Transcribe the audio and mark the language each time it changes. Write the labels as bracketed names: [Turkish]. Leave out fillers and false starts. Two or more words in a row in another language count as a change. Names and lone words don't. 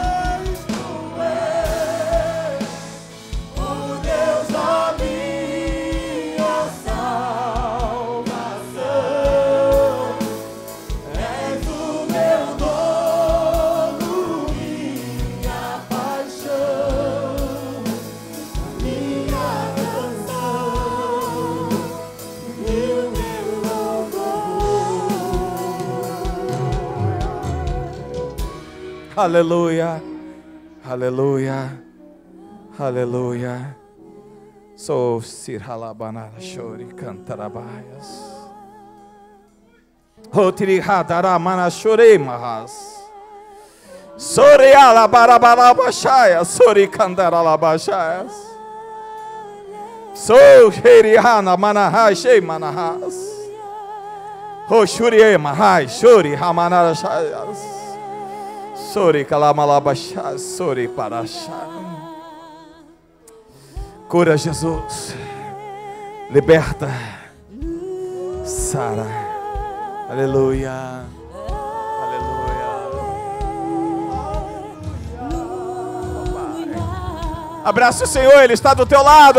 [Portuguese] O Deus da minha salvação, és o meu dono, minha paixão, minha canção e o meu louvor. Aleluia, aleluia, aleluia. Sou Sirhalabanara Shori Cantarabaias. Otiri Hadaramana Shore Mahas. Sori Alabarabalabashaya, Sori Candaralabashayas. Sou Sherihana Manahai Shei Manahas. O Shuri Mahai Shuri Hamanara Shayas. Sori Kalamalabashas, Sori Parashai. Cura, Jesus. Liberta. Sara. Aleluia. Aleluia. Abraça o Senhor, Ele está do teu lado.